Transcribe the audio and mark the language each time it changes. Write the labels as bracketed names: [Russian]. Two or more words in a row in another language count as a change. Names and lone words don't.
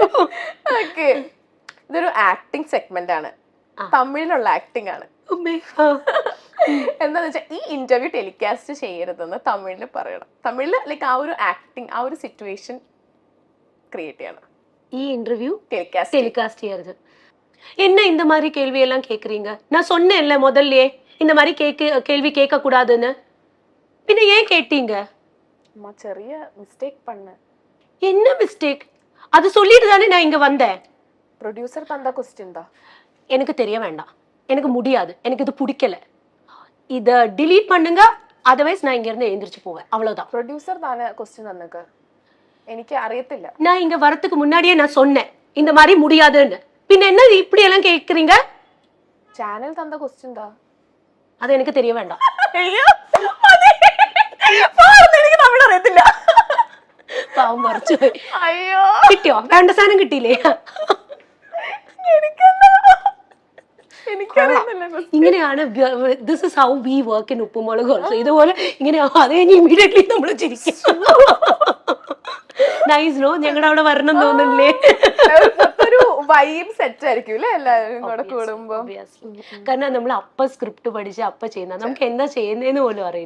[Malayalam] ഓക്കെ, ഇതൊരു ആക്ടിങ് സെഗ്മെന്റ് ആണ്, തമിഴിലുള്ള ആക്ടിങ് ആണ്. എന്താന്ന് വെച്ചാൽ ഈ ഇന്റർവ്യൂ ടെലികാസ്റ്റ് ചെയ്യരുതെന്ന് തമിഴില് പറയണം. തമിഴില് ലൈക്ക് ആ ഒരു ആക്ടിങ്, ആ ഒരു സിറ്റുവേഷൻ ക്രിയേറ്റ് ചെയ്യണം. ഈ ഇന്റർവ്യൂ [Tamil] டெலிகாஸ்ட் செய்யறது. என்ன இந்த மாதிரி கேள்வி எல்லாம் கேக்குறீங்க? நான் சொன்னேன்ல முதல்லயே இந்த மாதிரி கேள்வி கேட்க கூடாதுன்னு. பின்ன ஏன் கேட்டீங்க? அம்மா ചെറിയ மிஸ்டேக் பண்ண. என்ன மிஸ்டேக்? அது சொல்லிட்டு தானே நான் இங்க வந்தேன். ப்ரொடியூசர் தந்த क्वेश्चन தான். எனக்கு தெரிய வேண்டாம், எனக்கு முடியாது, எனக்கு இது பிடிக்கல, இத delete பண்ணுங்க, otherwise நான் இங்க இருந்து எழுந்திருச்சு போவேன், அவ்வளவுதான். ப்ரொடியூசர் தானே क्वेश्चन தந்தக்கு, எனக்கு அறியத்தில்ல. நான் இங்க வரதுக்கு முன்னாடியே நான் சொன்னேன் இந்த மாதிரி முடியாதுன்னு. பின்ன என்ன இப்படி எல்லாம் கேக்குறீங்க? சேனல் தந்த क्वेश्चन தான், அது எனக்கு தெரிய வேண்டாம். [Malayalam] ஐயோ എനിക്ക് തമിഴ് അറിയത്തില്ല. പാവം പറിച്ചു. അയ്യോ, കിട്ടിയോ? വേണ്ട സാധനം കിട്ടിയില്ലേ? ഇങ്ങനെയാണ് [English] this is how we work in Uppum Mulakum also. [Malayalam] ഇതുപോലെ ഇങ്ങനെ അത് കഴിഞ്ഞ് ഇമ്മീഡിയറ്റ്ലി നമ്മൾ ചിരിക്കും. [English] nice no, [Malayalam] ഞങ്ങളുടെ അവിടെ വരണം തോന്നുന്നില്ലേ? ഒരു വൈബ് സെറ്റ് ആയിരിക്കും അല്ലേ എല്ലാവരും കൂടെ കൂടുമ്പോ. കാരണം നമ്മൾ അപ്പ സ്ക്രിപ്റ്റ് പഠിച്ച് അപ്പ ചെയ്യുന്ന, നമുക്ക് എന്താ ചെയ്യുന്നതെന്ന് പോലും അറിയില്ല.